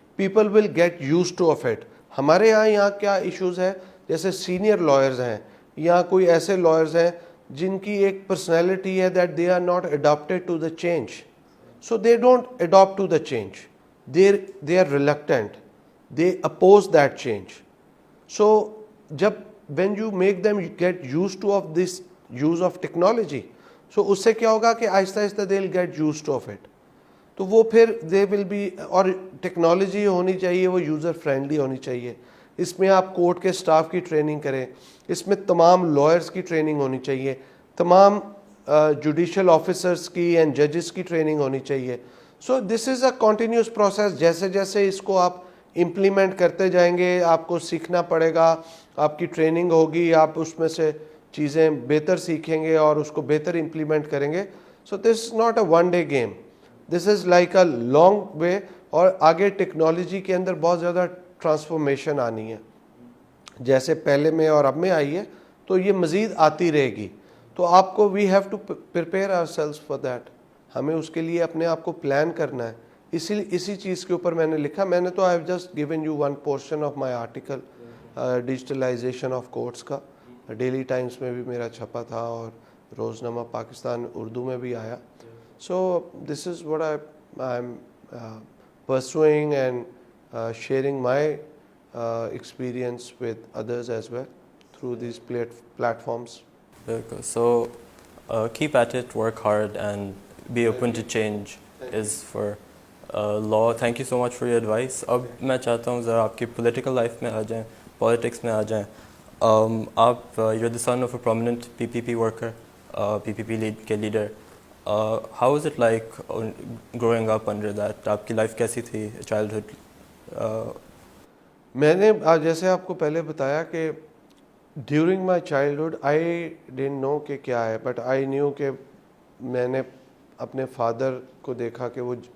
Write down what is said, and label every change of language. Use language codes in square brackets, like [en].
[en] People will get use to of it. [ur] ہمارے یہاں کیا ایشوز ہے, جیسے سینئر لائرز ہیں یا کوئی ایسے لائرز ہیں جن کی ایک پرسنالٹی ہے [en] That they are not adapted to the change, so they don't adapt to the change, they are reluctant, they oppose that change. So جب when you make them get used to of this use of technology, so [ur] اس سے کیا ہوگا کہ آہستہ آہستہ [en] they'll get used to of it, [ur] تو وہ پھر [en] they will be, [ur] اور ٹیکنالوجی ہونی چاہیے [en] وہ user friendly ہونی چاہیے. [ur] اس میں آپ کورٹ کے سٹاف کی ٹریننگ کریں, اس میں تمام لائرز کی ٹریننگ ہونی چاہیے, تمام جوڈیشل آفیسرز کی اینڈ ججز کی ٹریننگ ہونی چاہیے. [en] So this is a continuous process. [ur] جیسے جیسے اس کو آپ امپلیمنٹ کرتے جائیں گے, آپ کو سیکھنا پڑے گا, آپ کی ٹریننگ ہوگی, آپ اس میں سے چیزیں بہتر سیکھیں گے اور اس کو بہتر امپلیمنٹ کریں گے. [en] So this is not a one day game, this is like a long way. [ur] اور آگے ٹیکنالوجی کے اندر بہت زیادہ ٹرانسفارمیشن آنی ہے, جیسے پہلے میں اور اب میں آئی ہے, تو یہ مزید آتی رہے گی. تو آپ کو [en] we have to prepare ourselves for that, [ur] ہمیں اس کے لیے اپنے آپ کو پلان کرنا ہے. اسی چیز کے اوپر میں نے لکھا, میں نے تو [en] I have just given you one portion of my article digitalization of courts کا. [ur] ڈیلی ٹائمز میں بھی میرا چھپا تھا اور روزنامہ پاکستان اردو میں بھی آیا. [en] So this is what I am pursuing and sharing my experience with others as well through these platforms. So keep at it, work hard and be open to change is for law. Thank you so much for your advice. [ur] اب میں چاہتا ہوں ذرا آپ کی political life میں آ جائیں, politics میں آ جائیں. [en] آپ you're the son of a prominent PPP worker, PPP کے لیڈر. How was it like growing up under that? [ur] آپ کی لائف کیسی تھی, چائلڈہڈ؟ میں نے جیسے آپ کو پہلے بتایا کہ [en] during my childhood I didn't know [ur] کہ کیا ہے, [en] but I knew [ur] کہ میں نے اپنے فادر کو دیکھا کہ وہ